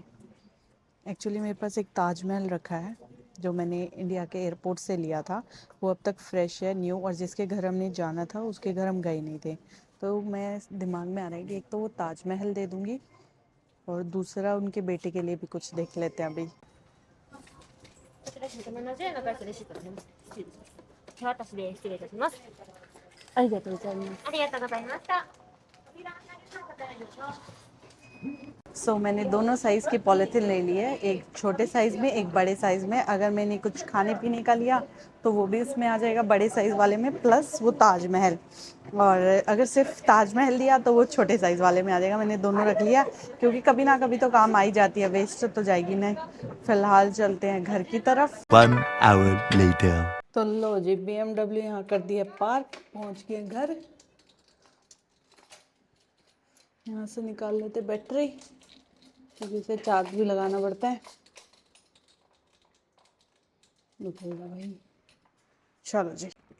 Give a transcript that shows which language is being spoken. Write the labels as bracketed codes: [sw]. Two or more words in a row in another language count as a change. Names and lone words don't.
[hi] एक्चुअली मेरे पास एक ताजमहल रखा है जो मैंने इंडिया के एयरपोर्ट से लिया था, वो अब तक फ्रेश है, न्यू, और जिसके घर हमने जाना था उसके घर हम गए नहीं थे। तो मैं दिमाग में आ रहा है कि एक तो वो ताजमहल दे दूँगी और दूसरा उनके बेटे के लिए भी कुछ देख लेते हैं अभी। [ja] こちら770円の会社レシートになります。手渡しで失礼いたします。ありがとうございます。ありがとうございました。扉お開けの方へどうぞ。 [hi] मैंने दोनों साइज़ की पॉलीथीन ले ली है, एक छोटे साइज़ में एक बड़े साइज़ में। अगर मैंने कुछ खाने पीने का लिया तो वो भी उसमें आ जाएगा बड़े साइज़ वाले में, प्लस वो ताजमहल। और अगर सिर्फ ताजमहल लिया तो वो छोटे साइज़ वाले में आ जाएगा। मैंने दोनों रख लिया क्योंकि कभी ना कभी तो काम आ ही जाती है, वेस्ट तो जाएगी नहीं। फिलहाल चलते हैं घर की तरफ। [en] 1 hour later. [hi] तो लो जी, BMW यहाँ कर दिया पार्क, पहुँच गए घर। यहाँ से निकाल लेते बैटरी क्योंकि इसे चार्ज भी लगाना पड़ता है। निकलेगा भाई, चलो जी।